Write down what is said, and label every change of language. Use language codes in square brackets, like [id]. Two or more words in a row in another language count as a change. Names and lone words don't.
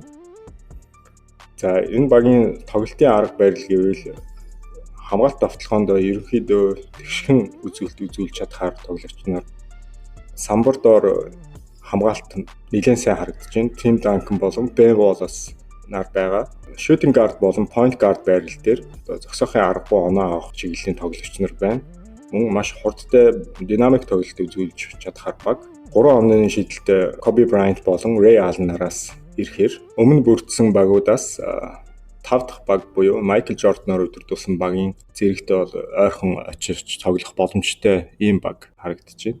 [mn] За, энэ багийн тоглолтын арга барил гэвэл хамгаалт давталгоонд ерөнхийдөө тэгшхэн үзүүлэлт үзүүлж чадхаар тоглогч нар самбар доор хамгаалт нэлээд сайн харагдаж байна. Tim Duncan болон Ben Wallace нар байгаа. [en] Shooting guard [mn] болон [en] point guard [mn] байрал дээр зогсоохын аргагүй оноо авах чиглэлийн тоглогч нар байна. мөн маш хурдтай динамик тоглолт үзүүлж чадхаар баг. 3 оны шийдэлтэй Kobe Bryant болон Ray Allen нараас ирэхээр өмнө бүрдсэн багуудаас 5 дахь баг буюу Michael Jordan-оор өдөрдүүлсэн багийн зэрэгтэй бол ойрхон очирч тоглох боломжтой ийм баг харагдаж байна.